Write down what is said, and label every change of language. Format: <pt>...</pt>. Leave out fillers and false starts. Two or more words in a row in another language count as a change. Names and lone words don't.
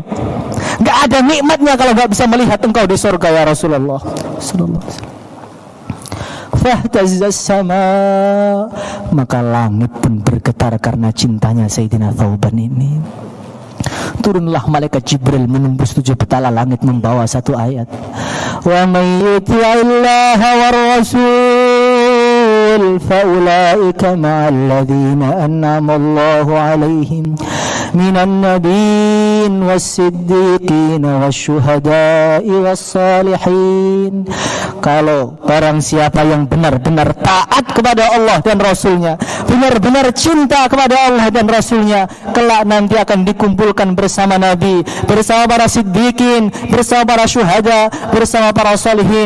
<id>Enggak ada nikmatnya kalau enggak bisa melihat engkau di surga</id> <ar>يا رسول الله صلى الله عليه وسلم. فاهتزت السماء,</ar> <id>maka langit pun bergetar karena cintanya Sayyidina Thawban ini. Turunlah malaikat Jibril menembus 7 petala langit membawa satu ayat,</id> <ar>ومن يطع الله والرسول فأولئك مع الذين أنعم الله عليهم من النبيين والصديقين والشهداء والصالحين.</ar> <id>Kalau barang siapa yang benar-benar taat kepada Allah dan Rasulnya, benar-benar cinta kepada Allah dan Rasulnya, kelak nanti akan dikumpulkan bersama Nabi, bersama para siddiqin, bersama para syuhada, bersama para salihin.</id>